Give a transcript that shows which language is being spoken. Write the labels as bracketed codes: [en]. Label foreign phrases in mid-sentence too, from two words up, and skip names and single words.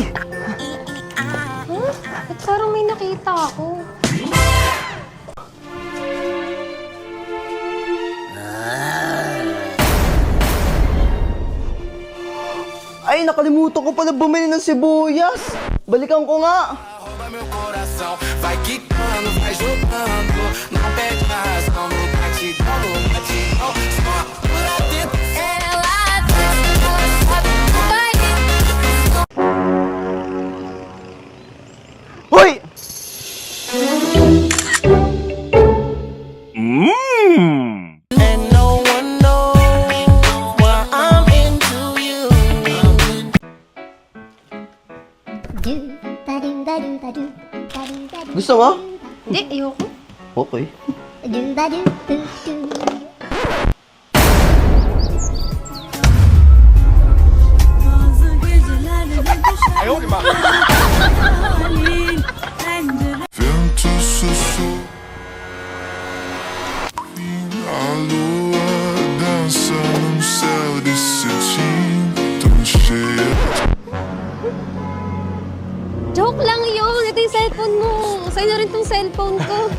[tl] Huh? Ba't parang may nakita ako? Ay, nakalimutan ko pala bumili ng sibuyas. Balikan ko nga. [pt] rouba meu coração. Vai quicando, vai jogando. Não perde a razão no batidão, no batidão. Só por dentro. [tl] Hoy! [en] And no one knows why I'm into you. [tl] Gusto mo? Hindi, ayoko. Okay. [pt] Vento sussurra. A lua dança no céu de cetim, tão cheia. [tl] Joke lang yun. Ito yung cellphone mo. Sa'yo na rin tong cellphone ko.